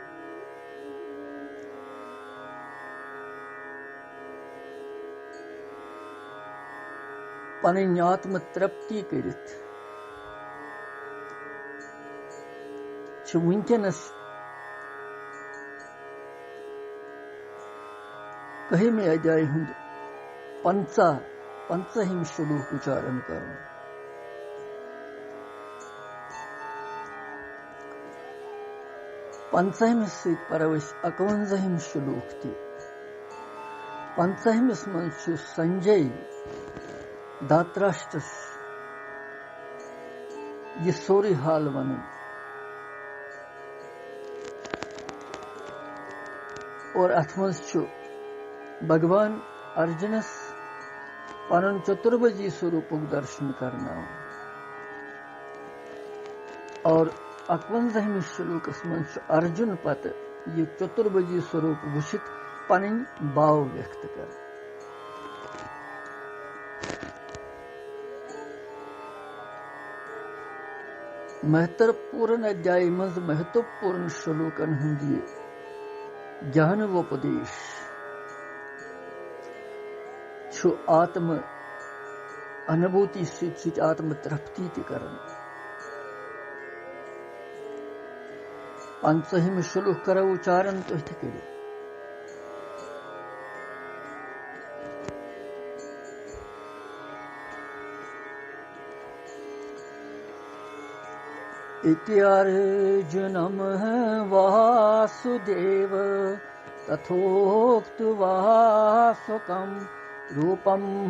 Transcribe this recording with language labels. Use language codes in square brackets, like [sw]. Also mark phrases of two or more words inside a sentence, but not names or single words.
[ks] पननी आत्म तृप्ति करित वुनकस कहिमे अध्याय हुंद 55 श्लोक उच्चारण कर। पंचहमिस सहित परवश 51 श्लोक थे। 55 मन संजय धातराष्ट्रस यह सोरी हाल वन और अथ मज भगवान अर्जुनस पन चतुर्भुजी स्वरूप दर्शन करना और 51 श्लोकस मज अर्जुन पत यह चतुर्भुजी स्वरूप वुचित पन भाव व्यक्त कर। महत्वपूर्ण अध्याय मज महत्वपूर्ण श्लोकन हुंदी ज्ञानोपदेश छु आत्म अनुभूति सिद्ध आत्म तृप्ति करन। 5 श्लोक कर उच्चारण तो करो। [sa] इति अर्जुनम वासुदेव तथोक्त्वा स्वकं रूपं